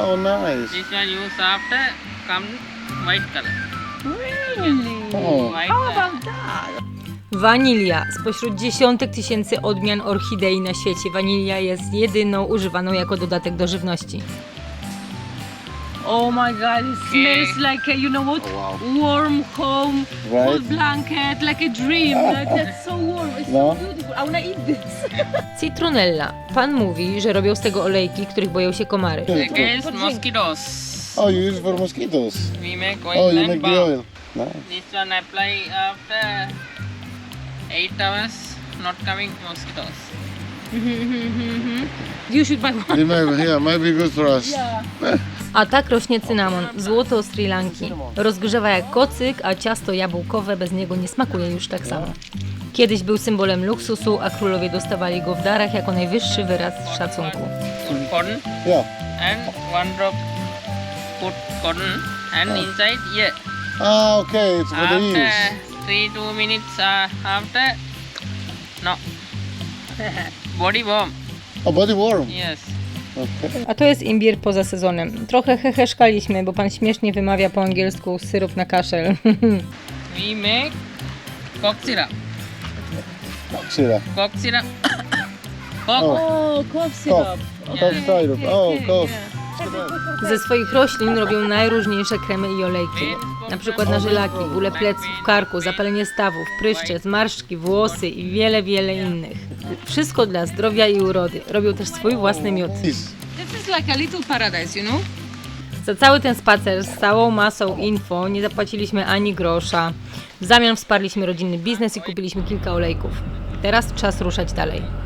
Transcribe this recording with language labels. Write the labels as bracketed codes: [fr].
[en] Oh, nice. This one use after come white color. Oh. White color. [pl] Wanilia. Spośród dziesiątek tysięcy odmian orchidei na świecie wanilia jest jedyną używaną jako dodatek do żywności. [en] Oh my god, it smells like a, you know what? Warm home, Right. cold blanket, like a dream. Like, that's so warm, it's No. so beautiful. I wanna eat this. [pl] Citronella. Pan mówi, że robią z tego olejki, których boją się komary. [en] Against mosquitoes. Oh, you use it for mosquitoes. We make oil Oh, you and make the balm. oil. Nice. This one apply after 8 hours, not coming mosquitoes. You should buy one. Might be good for us. [pl] A tak rośnie cynamon, złoto Sri Lanki. Rozgrzewa jak kocyk, a ciasto jabłkowe bez niego nie smakuje już tak samo. Kiedyś był symbolem luksusu, a królowie dostawali go w darach jako najwyższy wyraz szacunku. [en] Put cotton Yeah. and one drop put cotton and inside here. Ah, okay. It's for the After ears. 2 minutes after, no. Body warm, Oh, body warm. yes. Okay. [pl] A to jest imbir poza sezonem. Trochę heheszkaliśmy, bo pan śmiesznie wymawia po angielsku syrop na kaszel. [en] We make cough syrup. Syrup. Cough syrup. Cough. O, cough Cough. Cough syrup. Oh, cough. [pl] Ze swoich roślin robią najróżniejsze kremy i olejki. Na przykład na żylaki, bóle pleców, karku, zapalenie stawów, pryszcze, zmarszczki, włosy i wiele, wiele innych. Wszystko dla zdrowia i urody. Robią też swój własny miód. [en] This. This is like a little paradise, you know? [pl] Za cały ten spacer z całą masą info nie zapłaciliśmy ani grosza. W zamian wsparliśmy rodzinny biznes i kupiliśmy kilka olejków. Teraz czas ruszać dalej.